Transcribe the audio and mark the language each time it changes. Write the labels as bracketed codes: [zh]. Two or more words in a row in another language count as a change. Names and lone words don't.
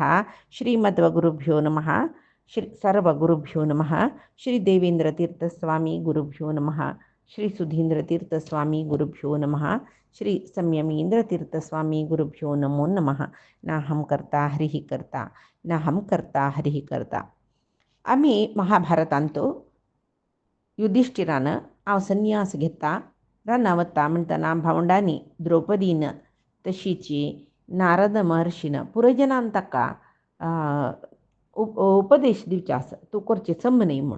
[sa] श्रीमद्गुरुभ्यो नमः। श्री सर्वगुरुभ्यो नमः। श्री देवेंद्रतीर्थस्वामी गुरुभ्यो नमः। श्री सुधींद्रतीर्थस्वामी गुरुभ्यो नमः। श्री संयमींद्रतीर्थस्वामी गुरुभ्यो नमो नमः। नाहं कर्ता हरिः कर्ता नाहं कर्ता हरिः कर्ता. [kok] आम्ही महाभारतांतो युधिष्ठिरानं हांव संन्यास घेता रानावता म्हणटना भावंडांनी द्रौपदीनं तशीची नारद महर्षीनं पुरजनान ताका उपदेश दिवचे आसा तूं करचें सम न्ही म्हूण.